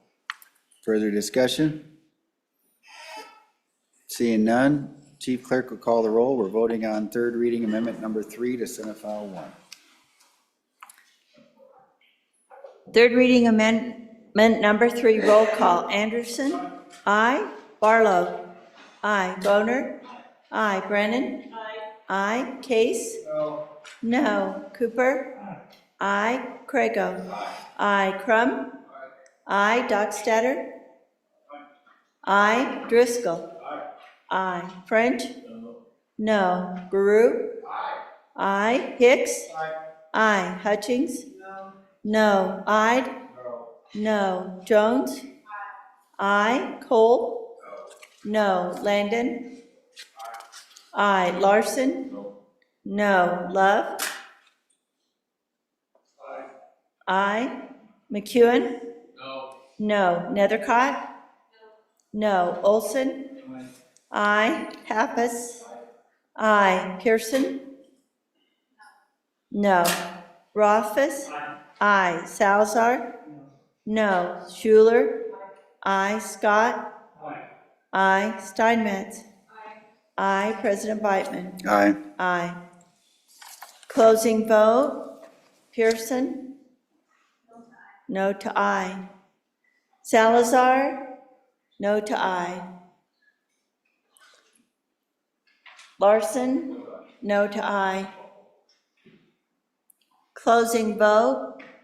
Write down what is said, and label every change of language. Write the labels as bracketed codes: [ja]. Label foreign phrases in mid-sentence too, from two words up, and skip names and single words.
[en] Further discussion? Seeing none, Chief Clerk will call the roll. We're voting on third reading amendment number 3 to Senate File 1. Third reading amendment number 3, roll call. Anderson? Aye. Barlow? Aye. Boner? Aye. Brennan? Aye. Case? No. Cooper? Aye. Crago? Aye. Crum? Aye. Dockstader? Aye. Driscoll? Aye. French? No. Baru? Aye. Hicks? Aye. Hutchings? No. Ide? No. Jones? Aye. Cole? No. Landon? Aye. Larson? No. Love? Aye. McEwen? No. Nethercott? No. Olson? Aye. Pappas? Aye. Pearson? No. Rothfuss? Aye. Salazar? No. Schuler? Aye. Scott? Aye. Steinmetz? Aye. President Beitman? Aye. Aye. Closing vote. Pearson? No to aye. Salazar? No to aye. Larson? No to aye. Closing vote.